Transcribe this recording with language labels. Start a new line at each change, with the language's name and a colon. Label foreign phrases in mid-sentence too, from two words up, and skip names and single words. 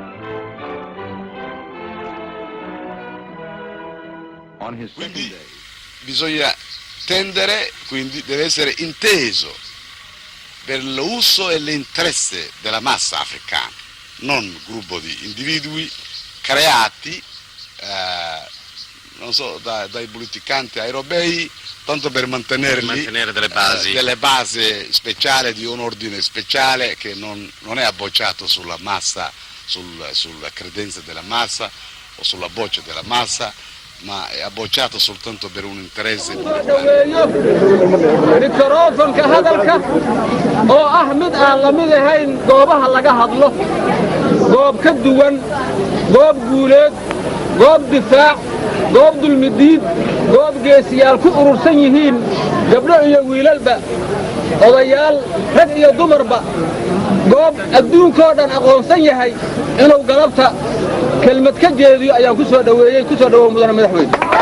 English: On his second day,
Italian: bisogna tendere, quindi deve essere inteso per l'uso e l'interesse della massa africana, non gruppo di individui creati, non so, dai politicanti europei, tanto per mantenere delle basi speciali di un ordine speciale che non è abbocciato sulla massa, sulla credenza della massa o sulla voce della massa, ma è abbocciato soltanto per un interesse.
Somali: Microfonka hadalka oo ah mid aan la mid ahayn goobaha laga hadlo goob ka duwan goob guuleed goob difaac goob dulmidiid goob geesiyaal ku urursan yihiin gabdho iyo wiilalba odayaal rag iyo dumarba goob adduunkoo dhan aqoonsan yahay inuu galabta kelmad ka jeediyo ayaan ku soo dhawow mudane madaxweyne.